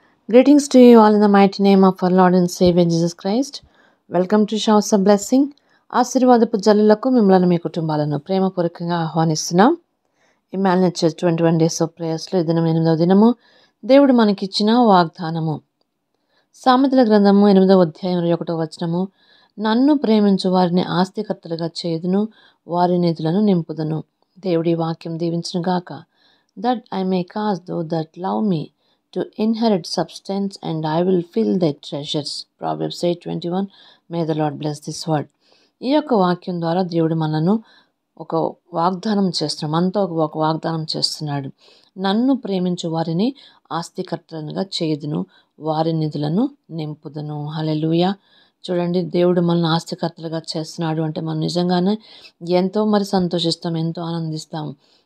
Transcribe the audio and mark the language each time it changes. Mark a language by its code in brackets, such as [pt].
[en] Greetings to you all in the mighty name of our Lord and Savior Jesus Christ. Welcome to Showers of Blessing. [te] ఆశీర్వాదపు జల్లులకు మిమ్మల్ని మీ కుటుంబాలను ప్రేమపూర్వకంగా ఆహ్వానిస్తున్నాం. Immanuel church 21 days of ప్రేయర్స్లో ఈ దినం 8వ దినము దేవుడు మనకిచ్చిన వాగ్దానము. సామెతల గ్రంథము 8వ అధ్యాయం 21వ వచనము, నన్ను ప్రేమించు వారిని ఆస్తికర్తలుగా చేయుదును, వారి నిధులను నింపుదును. దేవుడి వాక్యం దీవించును గాక. [en] That I may cause those that love me to inherit substance, and I will fill their treasures. Proverbs 8:21. May the Lord bless this word. [te] ఈ యొక్క వాక్యం ద్వారా దేవుడు మనను ఒక వాగ్దానం చేస్తున్నాడు, మనతో ఒక వాగ్దానం చేస్తున్నాడు. నన్ను ప్రేమించు వారిని ఆస్తికర్తలుగా చేయుదును, వారి నిధులను నింపుదును. హల్లెలూయా. చూడండి, దేవుడు మనల్ని ఆస్తికర్తలుగా చేస్తున్నాడు అంటే మనం నిజంగానే ఎంతో సంతోషిస్తాం, ఎంతో ఆనందిస్తాం.